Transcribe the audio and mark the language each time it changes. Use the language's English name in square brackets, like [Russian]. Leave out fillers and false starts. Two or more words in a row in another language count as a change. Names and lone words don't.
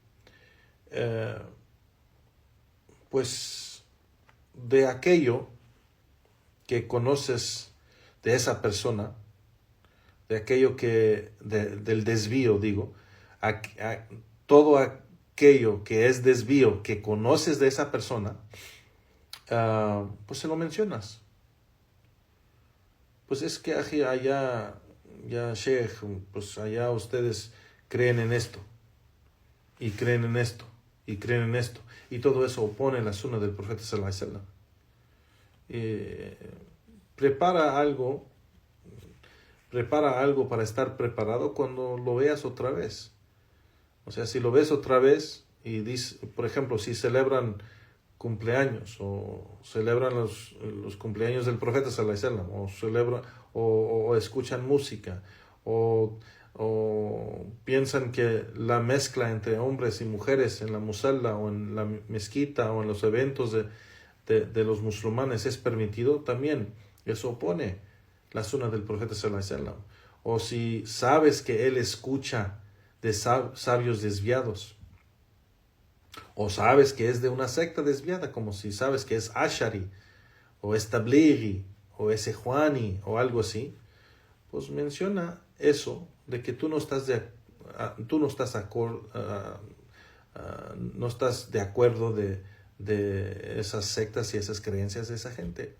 [Spanish] Pues de aquello que conoces de esa persona, de aquello que del desvío, digo, todo aquello que es desvío que conoces de esa persona, pues se lo mencionas. Pues es que allá, [Arabic] يا شيخ, [Spanish] pues allá ustedes creen en esto, y creen en esto, y creen en esto, y todo eso opone la sunna del profeta [Arabic] صلى الله عليه وسلم. [Spanish] Prepara algo para estar preparado cuando lo veas otra vez. O sea, si lo ves otra vez y dice, por ejemplo, si celebran cumpleaños o celebran los cumpleaños del profeta [Arabic] صلى الله عليه وسلم, [Spanish] o celebran o escuchan música o piensan que la mezcla entre hombres y mujeres en la musalla o en la mezquita o en los eventos de los musulmanes es permitido, también eso opone la sunna del profeta [Arabic] صلى الله عليه وسلم. [Spanish] O si sabes que él escucha de sabios desviados, o sabes que es de una secta desviada, como si sabes que es Ashari, o es Tablighi, o es Ikhwani, o algo así, pues menciona eso, de que tú no estás de acuerdo de esas sectas y esas creencias de esa gente.